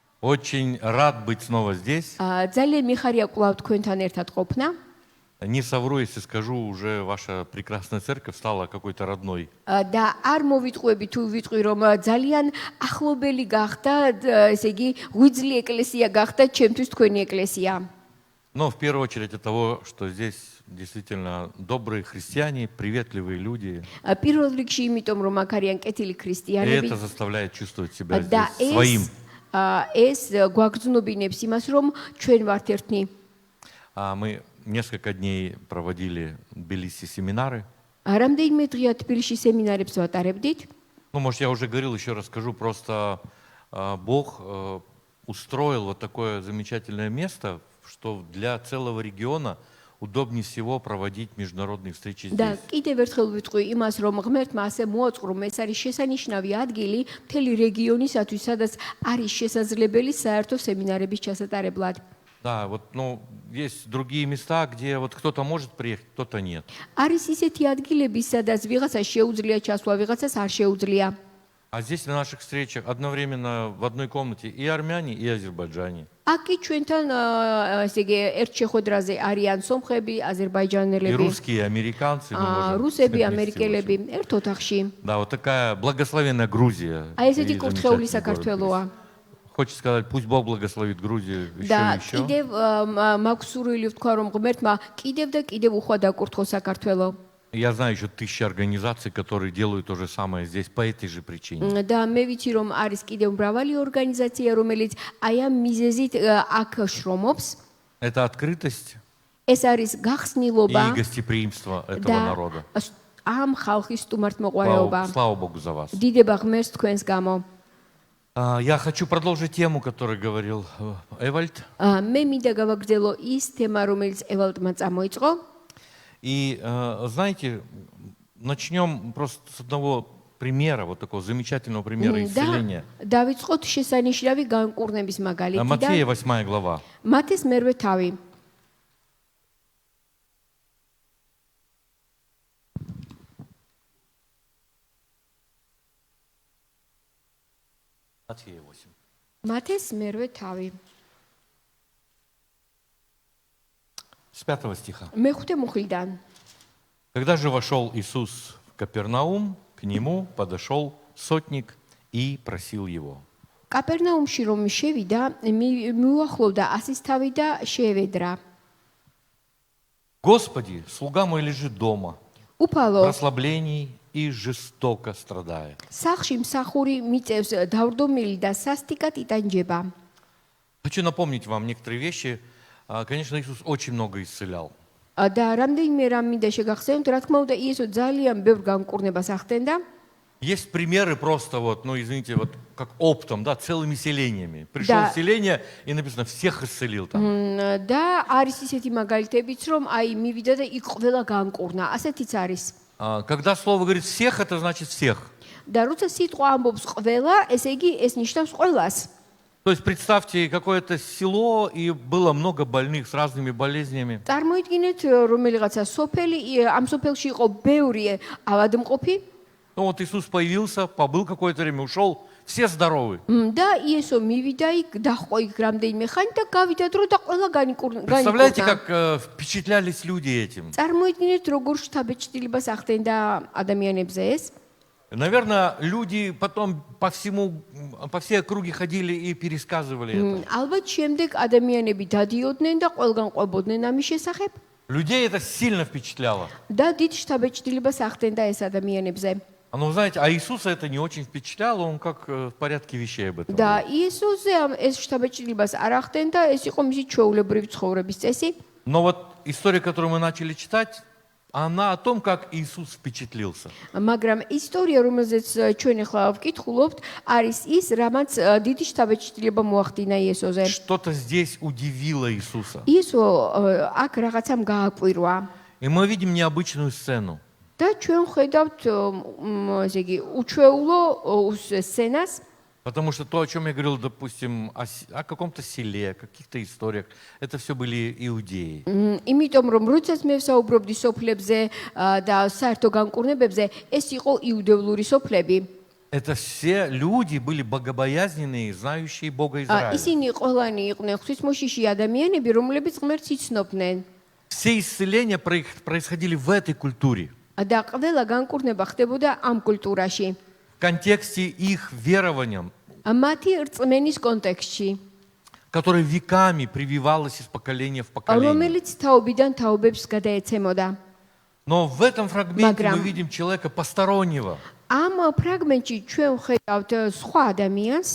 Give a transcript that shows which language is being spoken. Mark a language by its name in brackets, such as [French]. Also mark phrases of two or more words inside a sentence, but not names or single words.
[Russian] Очень рад быть снова здесь. [Georgian] ძალიან მიხარია კვლავ თქვენთან ერთად ყოფნა. [Russian] Не совру, если скажу, уже ваша прекрасная церковь стала какой-то родной. [Georgian] და არ მოვიტყვები თუ ვიტყვი რომ ძალიან ახლობელი გახდა, ესე იგი, ღვიძლი ეკლესია გახდა ჩემთვის თქვენი ეკლესია. [Russian] Но в первую очередь от того, что здесь действительно добрые христиане, приветливые люди. [Georgian] პირველ რიგში იმიტომ რომ აქ არიან კეთილი [Russian] И [Georgian] ქრისტიანები [Russian] это заставляет чувствовать себя [Georgian] და [Russian] здесь своим. [Georgian] ეს გვაგრძნობინებს იმას რომ ჩვენ ვართ ერთნი. [Russian] Мы несколько дней проводили в Тбилиси семинары. [Georgian] რამდენიმე დღეა თბილისში სემინარებს ვატარებდით. [Russian] Ну, может, я уже говорил, еще расскажу. Просто Бог устроил вот такое замечательное место, что для целого региона удобнее всего проводить международные встречи здесь. [Georgian] და კიდევ ერთხელ ვიტყვი იმას, რომ ღმერთმა ასე მოაწყრო, ეს არის შესანიშნავი ადგილი მთელი რეგიონისათვის, სადაც არის შესაძლებელი საერთო სემინარების ჩასატარებლად. [Russian] Да, вот, ну, есть другие места, где вот кто-то может приехать, кто-то нет. [Georgian] არის ისეთი ადგილები, სადაც ვიღაცას შეუძლია ჩასვლა, ვიღაცას არ შეუძლია. [Russian] А здесь на наших встречах одновременно в одной комнате и армяне, и азербайджане. [Georgian] Аки ჩვენთან ესე იგი ერთ შეხვედრაზე არიან სომხები, [Russian] И [Georgian] აზერბაიჯანელები, [Russian] русские, и американцы. мы можем [Georgian] რუსები, [Russian] сказать, [Georgian] ამერიკელები, [Russian] вместе, в общем. [Georgian] ერთ ოთახში. [Russian] Да, вот такая благословенная Грузия. [Georgian] აი ესეთი [Russian] И [Georgian] კურთხეული [Russian] замечательный город [Georgian] საქართველოა. [Russian] Тбилиси. Хочется сказать, пусть Бог благословит Грузию еще [Georgian] და [Russian] и еще. [Georgian] კიდევ მაქვს სურვილი ვთქვა, რომ ღმერთმა კიდევ და კიდევ უხვა დაკურთხო საქართველო. [Russian] Я знаю еще тысячи организаций, которые делают то же самое здесь по этой же причине. [Georgian] და მე ვიცი, რომ არის კიდევ მრავალი ორგანიზაცია, რომელიც აი ამ მიზეზით აქ შრომობს. [Russian] Это открытость [Georgian] ეს არის [Russian] и [Georgian] გახსნილობა [Russian] гостеприимство этого [Georgian] და [Russian] народа. [Georgian] ამ ხალხის სტუმართმოყვარეობა. [Russian] Слава Богу за вас. [Georgian] დიდება ღმერთს თქვენს გამო. [Russian] Я хочу продолжить тему, которую говорил Эвальд. [Georgian] მე მინდა გავაგრძელო ის თემა, რომელიც ევალდმა წამოიწყო. [Russian] И знаете, начнем просто с одного примера, вот такого замечательного примера исцеления. [Georgian] დავიწყოთ შესანიშნავი განკურნების მაგალითი [Russian] Матфея [Georgian] და [Russian] 8 глава. [Georgian] მათეს მერვე თავი. [Russian] Матфея 8. [Georgian] მათეს მერვე თავი. [Russian] С 5 стиха. [Georgian] მეხუთე მუხლიდან. [Russian] Когда же вошел Иисус в Капернаум, к нему подошел сотник и просил его. [Georgian] კაპერნაუმში რომ შევიდა, მიუახლოვდა ასისთავი და შეევედრა. [Russian] Господи, слуга мой лежит дома, в [Georgian] უფალო, [Russian] расслаблении и жестоко страдает. [Georgian] სახლში მსახური მიწევს დავრდომილი და სასტიკად იტანჯება. [Russian] Хочу напомнить вам некоторые вещи. Конечно, Иисус очень много исцелял. [Georgian] და რამდენიმე რამ მინდა შეგახსენოთ, რა თქმა უნდა, იესო ძალიან ბევრ განკურნებას ახდენდა. [Russian] Есть примеры просто вот, ну извините, вот как оптом, да, целыми селениями. Пришел Да. в селение и написано, всех исцелил там. [Georgian] და არის ისეთი მაგალითებიც, რომ აი მივიდა და იქ ყველა განკურნა. ასეთიც არის. [Russian] Когда слово говорит всех, это значит всех. [Georgian] და როცა სიტყვა ამბობს ყველა, ესე იგი ეს ნიშნავს ყველას. [Russian] То есть представьте какое-то село, и было много больных с разными болезнями. [Georgian] წარმოიდგინეთ, რომელიღაცა სოფელი, ამ სოფელში იყო ბევრი ავადმყოფი. [Russian] Ну вот Иисус появился, побыл какое-то время, ушел, все здоровы. [Georgian] და იესო მივიდა იქ, დაჰყო იქ რამდენიმე ხანი და გავიდა დრო და ყველა [Russian] Представляете, [Georgian] განიკურნა. [Russian] как впечатлялись люди этим? [Georgian] წარმოიდგინეთ, როგორ შთაბეჭდილებას ახდენდა ადამიანებზე ეს. [Russian] Наверное, люди потом по всей округе ходили и пересказывали это. [Georgian] ალბათ შემდეგ ადამიანები დადიოდნენ და ყველგან ყვებოდნენ ამის შესახებ. [Russian] Людей это сильно впечатляло. [Georgian] და დიდ შთაბეჭდილებას ახდენდა ეს ადამიანებზე. [Russian] Но знаете, а Иисуса это не очень впечатляло, он как в порядке вещей об этом [Georgian] და [Russian] говорит. [Georgian] იესოზე ეს შთაბეჭდილებას არ ახდენდა, ეს იყო მისი ჩვეულებრივი ცხოვრების წესი. [Russian] Но вот история, которую мы начали читать, она о том, как Иисус впечатлился. [Georgian] მაგრამ ისტორია, რომელზეც ჩვენ ახლა ვკითხულობთ, არის ის, რამაც დიდი შთაბეჭდილება მოახდინა იესოზე. [Russian] Что-то здесь удивило Иисуса. [Georgian] იესო აქ რაღაცამ გააკვირვა. [Russian] И мы видим необычную сцену. [Georgian] და ჩვენ ხედავთ, ესე იგი, უჩვეულო სცენას. [Russian] Потому что то, о чем я говорил, допустим, о каком-то селе, о каких-то историях, это все были иудеи. [Georgian] იმიტომ რომ როდესაც მე ვსაუბრობდი სოფლებზე და საერთო განკურნებებზე, ეს იყო იუდევლური სოფლები. [Russian] Это все люди были богобоязненные, знающие Бога Израиля. [Georgian] ისინი ყველანი იყვნენ ღვთისმოშიში ადამიანები, რომლებიც ღმერთს იცნობდნენ. [Russian] Все исцеления происходили в этой культуре. [Georgian] და ყველა განკურნება ხდებოდა ამ კულტურაში. [Russian] В контексте их верованиям, [Georgian] მათი რწმენის კონტექსტში, [Russian] которое веками прививалось из поколения в поколение. [Georgian] რომელიც თაობიდან თაობებს გადაეცემოდა. [Russian] Но в этом фрагменте мы [Georgian] Მაგრამ- [Russian] видим человека постороннего, [Georgian] ამ ფრაგმენტში ჩვენ ვხედავთ სხვა ადამიანს,